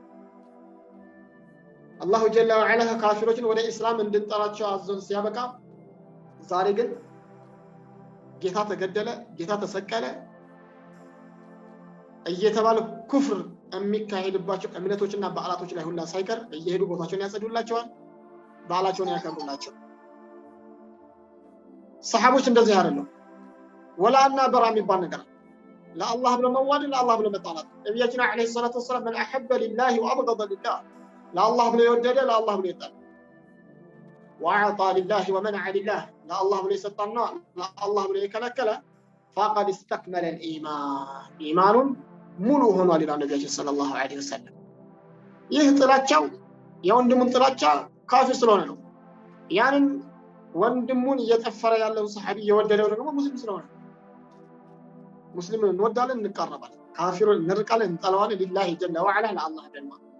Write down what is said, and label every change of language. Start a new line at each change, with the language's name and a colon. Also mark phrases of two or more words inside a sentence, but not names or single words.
Amharic: አላሁ
Arabic: جل وعلا
Amharic: ካፊሮችን ወደ እስላም እንድንጠራቸው አዘን ሲያበቃ ዛሬ ግን ጌታ ተገደለ፣ ጌታ ተሰቀለ እየተባለ ኩፍር የሚካሄድባቸው እምነቶችና በዓላቶች ላይ ሁላ ሳይቀር እየሄዱ ቦታቸውን ያጸዱላቸዋል፣ በዓላቸውን ያከብሩላቸው። ሰሃቦች እንደዚህ አይደለም።
Arabic: الولاء والبراء
Amharic: የሚባል ነገር ለአላህ ብሎ መዋደድ፣ ለአላህ ብሎ መጣላት። ነብያችን
Arabic: عليه الصلاة والسلام من احب لله وابغض لله
Amharic: ለአላህ ብሎ የወደደ ለአላህ ብሎ ይጣል።
Arabic: واعطى لله ومنع لله
Amharic: ለአላህ ብሎ ይሰጣና ለአላህ ብሎ የከለከለ
Arabic: فقد استكمل الايمان
Amharic: ኢማኑን ሙሉ ሆኗል ይላል ነብያችን
Arabic: صلى الله عليه وسلم።
Amharic: ይህ ጥላቻው የወንድሙን ጥላቻ ካፊር ስለሆነ ነው። ያንን ወንድሙን እየጠፈረ ያለው ሰሃቢ የወደደው ደግሞ ሙስሊም ስለሆነ ሙስሊምን እንወዳለን፣ እንቀርባለን፣ ካፊሩን እንርቃለን፣ እንጠላዋለን።
Arabic: لله جل وعلا
Amharic: ለአላህ ደግሞ